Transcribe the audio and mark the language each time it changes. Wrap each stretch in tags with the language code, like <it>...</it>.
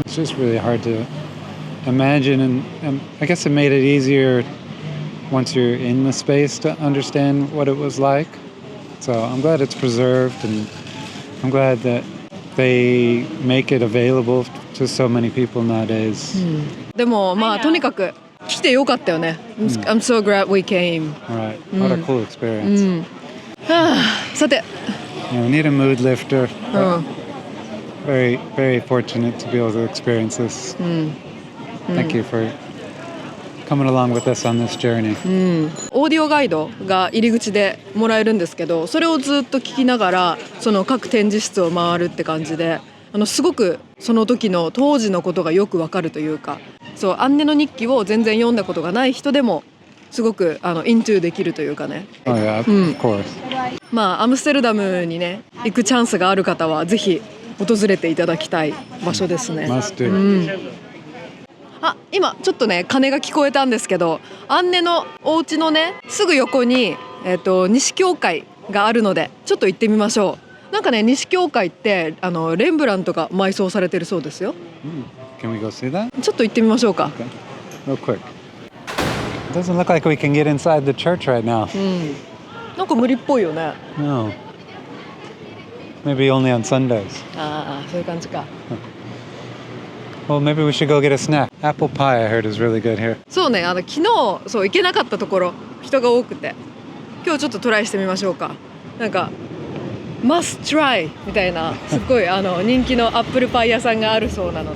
<en>It's just really hard to imagine, and I guess it made it easier once you're in the space to understand what it was like. So I'm glad it's preserved, and I'm glad that they make it available to so many people nowadays.</en> <ja>でもとにかく来てよかったよね。</ja> <en>I'm so glad we came. Right. What a cool experience.</en> <ja>さて、</ja> <en>Yeah, we need a mood lifter. Very, very fortunate to be able to experience this. Thank you for coming along with us on this journey.</en> <ja>オーディオガイドが入り口でもらえるんですけど、それをずっと聞きながらその各展示室を回るって感じで、すごくその時の当時のことがよくわかるというか、そうアンネの日記を全然読んだことがない人でもすごくイントゥできるというかね。</ja> <en>Oh yeah, of course.</en> <ja>アムステルダムにね行くチャンスがある方はぜひ訪れていただきたい場所ですね。</ja> <en>Must do.</en> <ja>今ちょっとね鐘が聞こえたんですけど、アンネのお家のねすぐ横に西教会があるのでちょっと行ってみましょう。なんかね西教会ってレンブラントが埋葬されてるそうですよ。</ja> <en>Can we go see that?</en> <ja>ちょっと行ってみましょうか。</ja> <en>Real quick. It doesn't look like we can get inside the church right now.</en> <ja>なんか無理っぽいよね。</ja> <en>No. Maybe only on Sundays.</en> <ja>そういう感じか。</ja> <en>Well, maybe we should go get a snack. Apple pie, I heard, is really good here.</en> <ja>そうね、昨日そう行けなかったところ人が多くて、今日ちょっとトライしてみましょうか。なんか</ja> <en>must try</en> <ja>みたいなすっごい人気のアップルパイ屋さんがあるそうなの</ja>